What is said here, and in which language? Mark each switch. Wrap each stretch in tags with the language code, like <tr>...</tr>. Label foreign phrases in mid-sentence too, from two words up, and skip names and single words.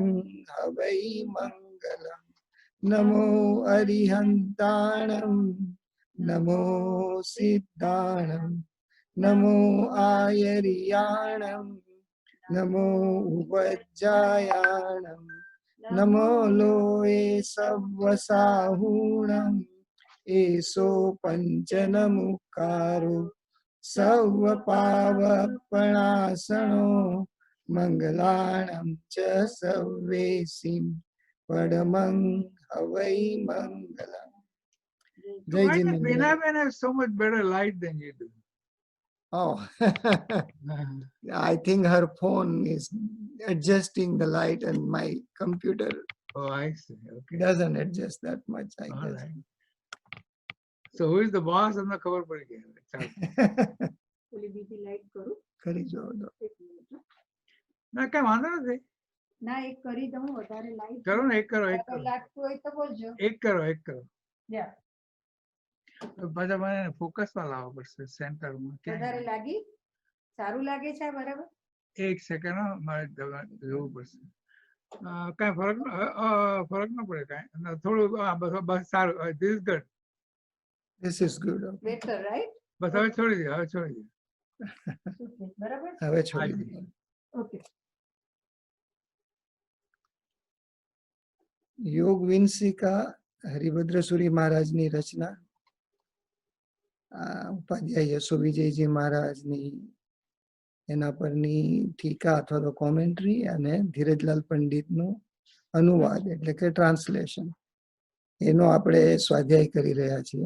<pra>हवै मङ्गलम् नमो अरिहन्ताणं नमो सिद्धाणं नमो आयर्याणं नमो वज्रायाणं नमो लोये सव्वसाहूणं एषो पञ्चनमुकारो सर्वपावपणासनो मङ्गलाणं च सर्वेसिं परमं हवै मङ्गलम्.</pra> <hi>जय जिनेन्द्र.</hi> <en>Veena has so much better light than you do. Oh, I think her phone is adjusting the light and my computer. Oh, I see. Okay. Doesn't adjust that much, I All guess. right. So who is the boss on the cover</en> <gu>પર ગયા? ઓલી બીજી લાઈટ કરું કરી જો દો. એક મિનિટ હો. ના કઈ વાંધો નથી. ના એક કરી દઉં વધારે લાઈટ કરો ને એક કરો એક કરો લાગતું હોય તો બોલજો એક કરો એક કરો. યા પાછા મને ફોકસમાં લાવવા પડશે સેન્ટરમાં. વધારે લાગી સારું લાગે છે બરાબર એક સેકન્ડ મારે જોવું પડશે. કઈ ફરક ન પડે કઈ થોડું બસ સારું.</gu> <en>This is good. This is good. Better right</en> <gu>બસ હવે છોડી દે હવે છોડી દે. બરાબર હવે છોડી દો. ઓકે योग विंसिका हरिभद्र सूरी महाराज ની રચના ઉપાધ્યાય યશો વિજયજી મહારાજની એના પરની ટીકા અથવા તો કોમેન્ટ્રી અને ધીરજલાલ પંડિતનું અનુવાદ એટલે કે ટ્રાન્સલેશન એનો આપણે સ્વાધ્યાય કરી રહ્યા છીએ.</gu>